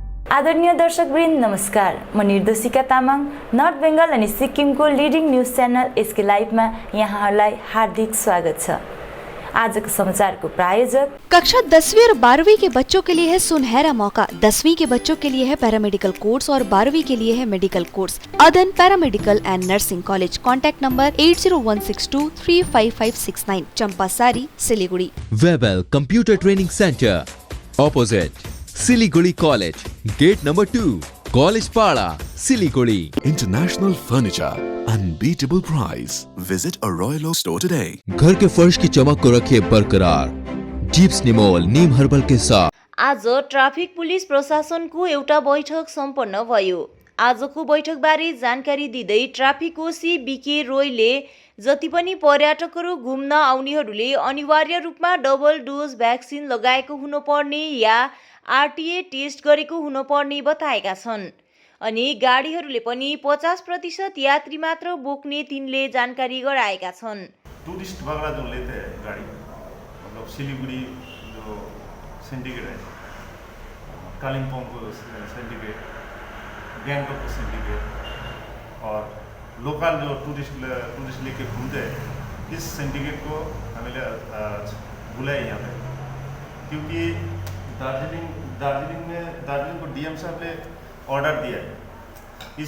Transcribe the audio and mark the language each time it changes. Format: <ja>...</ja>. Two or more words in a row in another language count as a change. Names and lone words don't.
<ne>आदरणीय दर्शकवृन्द नमस्कार। म निर्देशिका तामाङ नर्थ बेङ्गल अनि सिक्किमको</ne> <en>leading news channel</en> <ne>एसके लाइभमा यहाँहरूलाई हार्दिक स्वागत छ। आजको समाचारको प्रायोजक</ne> <hi>कक्षा 10वीं और 12वीं के बच्चों के लिए है सुनहरा मौका। 10वीं के बच्चों के लिए है</hi> <en>paramedical course</en> <hi>और 12वीं के लिए है</hi> <en>medical course. Adan Paramedical and Nursing College. Contact number 8016235569, Champasari, Siliguri. Webel Computer Training Centre, opposite Siliguri College, gate number 2, College Para, Siliguri. International Furniture, unbeatable price. Visit a Royal Oak store today.</en> <hi>घर के फर्श की चमक को रखिए बरकरार जिप्स निमोल नीम हर्बल के साथ।</hi> <ne>आज ट्राफिक पुलिस प्रशासनको एउटा बैठक सम्पन्न भयो। आजको बैठकबारे जानकारी दिँदै ट्राफिक ओसी बीके रोयले जति पनि पर्यटकहरू घुम्न आउनेहरूले अनिवार्य रूपमा</ne> <en>double dose vaccine</en> <ne>लगाएको हुनुपर्ने या</ne> <en>RTA test</en> <ne>गरेको हुनुपर्ने बताएका छन्। अनि गाडीहरूले पनि 50% यात्री मात्र बोक्ने तिनले जानकारी गराएका छन्।</ne> <hi>टूरिस्ट वगैरह जो लेते हैं गाड़ी, मतलब सिलीगुड़ी जो सिंडिकेट है, कालिम्पोंग को सिंडिकेट, गैंगटॉक को सिंडिकेट और लोकल जो टूरिस्ट लेके घूमते हैं, इस सिंडिकेट को हमें बुलाए यहाँ पे, क्योंकि दार्जिलिंग को डीएम साहब ने ऑर्डर दिया है।</hi>